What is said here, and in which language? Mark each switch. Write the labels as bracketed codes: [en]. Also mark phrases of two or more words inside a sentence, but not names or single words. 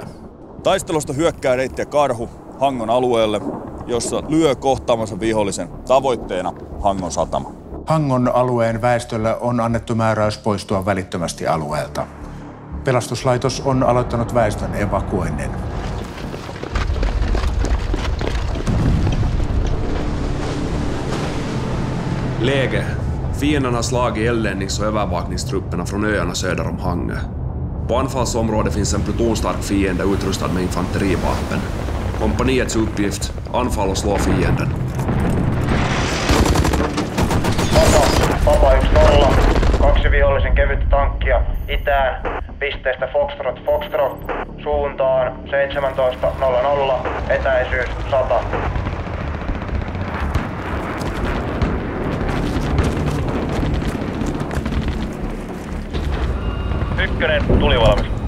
[fi] Taistelusta hyökkää reittiä Karhu Hangon alueelle, jossa lyö kohtaamansa vihollisen, tavoitteena Hangon satama. Hangon alueen väestölle on annettu määräys poistua välittömästi alueelta. Pelastuslaitos on aloittanut väestön evakuoinnin. [sv] Läge. Fienden har slagit eldlednings- och övervakningstrupperna från öarna söder om Hangö. På anfallsområdet finns en plutonstark fiende utrustad med infanterivapen. Kompaniets uppgift, anfall och slå fienden. [fi] Papa 1-0. 2 vihollisen kevyttä tankkia itään. Pisteestä Foxtrot suuntaan 17.00. Etäisyys 100. Ykkönen, tulivalmis.